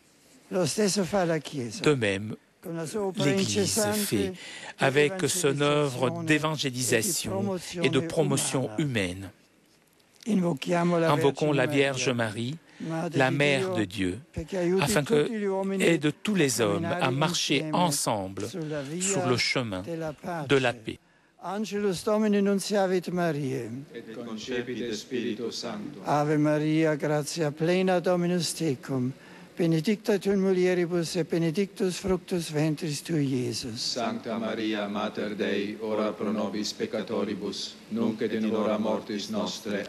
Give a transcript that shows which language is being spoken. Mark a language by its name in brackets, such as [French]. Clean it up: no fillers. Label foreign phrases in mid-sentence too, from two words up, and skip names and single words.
[French] De même, l'Église fait avec son œuvre d'évangélisation et de promotion humaine. Invoquons la Vierge Marie, la Mère de Dieu, afin qu'elle aide tous les hommes à marcher ensemble sur le chemin de la paix. [Latin] Angelus Domini nunciavit Mariae. Et concepit Spiritus Sancto. Ave Maria, gratia plena Dominus tecum. Benedicta tu in mulieribus et benedictus fructus ventris tui, Iesus. Sancta Maria, Mater Dei, ora pro nobis peccatoribus, nunc et in hora mortis nostre.